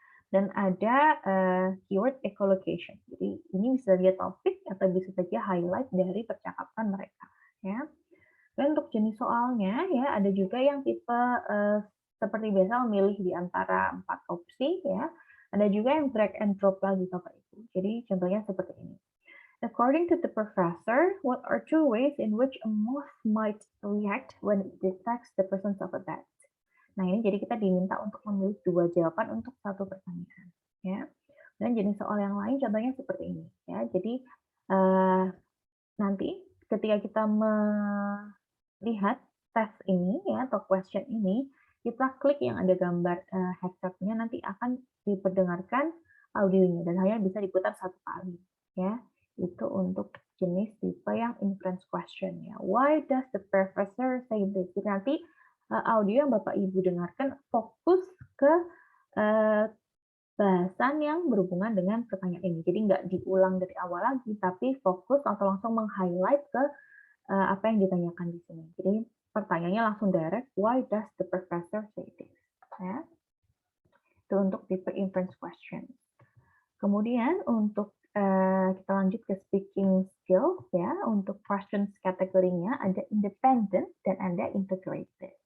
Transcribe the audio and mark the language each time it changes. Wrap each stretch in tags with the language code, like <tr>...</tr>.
<id>Dan ada keyword echolocation. Jadi ini bisa lihat topik atau bisa saja highlight dari percakapan mereka. Ya. Dan untuk jenis soalnya ya ada juga yang tipe seperti biasa memilih di antara 4 opsi ya. Ada juga yang drag and drop lagi Bapak Ibu. Jadi contohnya seperti ini.</id> <en>According to the professor, what are 2 ways in which a moth might react when it detects the presence of a bat?</en> <id>Nah, ini jadi kita diminta untuk memilih 2 jawaban untuk 1 pertanyaan, ya. Dan jenis soal yang lain contohnya seperti ini, ya. Jadi nanti ketika kita melihat tes ini, ya, atau question ini, kita klik yang ada gambar headset-nya, nanti akan diperdengarkan audionya dan hanya bisa diputar 1 kali, ya. Itu untuk jenis tipe yang inference question, ya.</id> <en>Why does the professor say this?</en> <id>Jadi nanti audio yang Bapak Ibu dengarkan fokus ke bahasan yang berhubungan dengan pertanyaan ini. Jadi nggak diulang dari awal lagi, tapi fokus atau langsung meng-highlight ke apa yang ditanyakan di sini. Jadi pertanyaannya langsung direct,</id> <en>why does the professor say this?</en> <id>Ya. Itu untuk tipe inference question. Kemudian untuk kita lanjut ke speaking skills ya. Untuk questions kategorinya ada independent dan ada integrated.</id>